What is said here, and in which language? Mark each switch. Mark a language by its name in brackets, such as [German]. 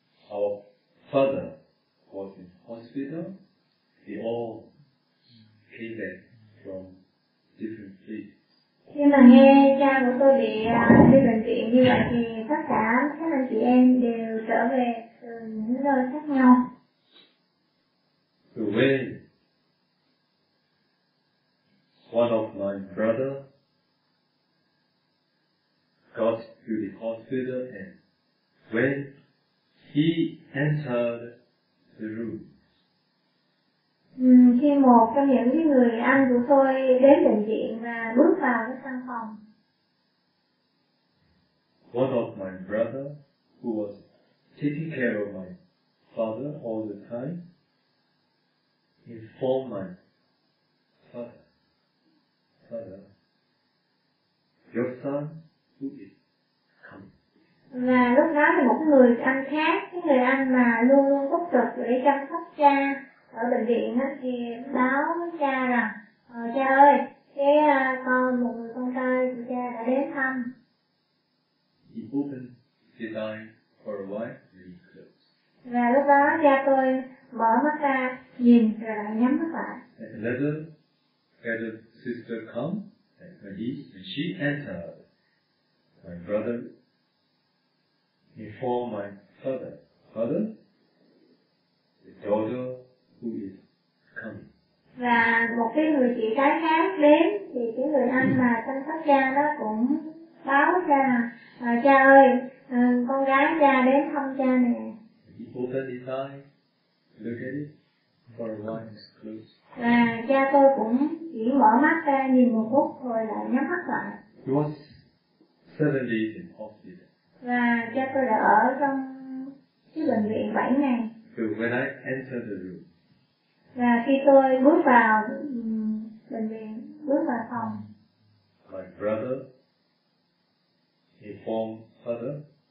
[English] our father was in hospital. They all came back from different places. [Vietnamese] Nhưng mà nghe cha của tôi bị đi bệnh viện như vậy thì tất cả các anh chị em đều trở về từ những nơi khác nhau. [English] The way one of my brother got to the hospital and when he entered the room. [Vietnamese] Khi một trong những người anh của tôi đến bệnh viện và bước vào cái căn phòng. [English] One of my brother who was taking care of my father all the time. Inform my father, your son who is coming. [Vietnamese] Và lúc đó thì một người anh khác, cái người anh mà luôn luôn túc trực để chăm sóc cha ở bệnh viện á, thì báo với cha rằng, cha ơi, cái con một người con trai của cha đã đến thăm. [English] He opened his eyes for a while and he closed. [Vietnamese] Và lúc đó cha tôi mở mắt ra, nhìn rồi lại nhắm mắt lại. [English] Later, had a sister come, and when she entered, my brother informed my father, father, the daughter who is coming. [Vietnamese] Và một cái người chị gái khác đến, thì cái người anh mà chăm sóc cha đó cũng báo cha rằng, cha ơi, con gái cha đến thăm cha nè. [English] He opened his eyes. Look at it for a while. Close. [Vietnamese] Và cha tôi cũng chỉ mở mắt ra nhìn một phút rồi lại nhắm mắt lại. [English] He was 7 days in hospital. [Vietnamese] Và cha tôi đã ở trong cái bệnh viện 7 ngày. [English] So when I entered the room. [Vietnamese] Và khi tôi bước vào bệnh viện, bước vào phòng. [English] My brother informed father.